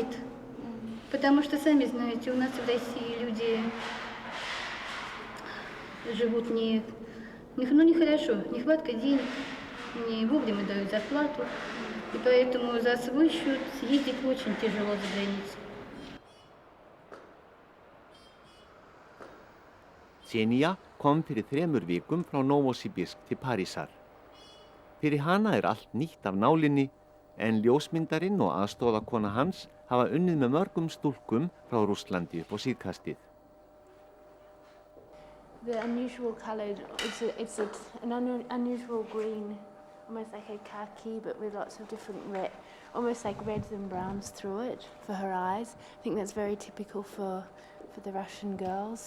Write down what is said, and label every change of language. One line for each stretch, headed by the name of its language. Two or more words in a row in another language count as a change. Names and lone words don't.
Russian: Потому что, сами знаете, у нас в России люди живут нехорошо, нехватка денег, не вовремя дают зарплату, и поэтому за свой счет съездить очень тяжело за границу.
Icelandic: Xenia kom fyrir 3 vikum frá Novosibirsk til Parísar. Fyrir hana allt nýtt af nálinni, en ljósmyndarinn og aðstoðarkona hans hafa unnið með mörgum stúlkum frá Rússlandi upp á síðkastið.
English: The unusual colour, it's an unusual green, almost like a khaki, but with lots of different red, almost like reds and browns through it for her eyes. I think that's very typical for the Russian girls.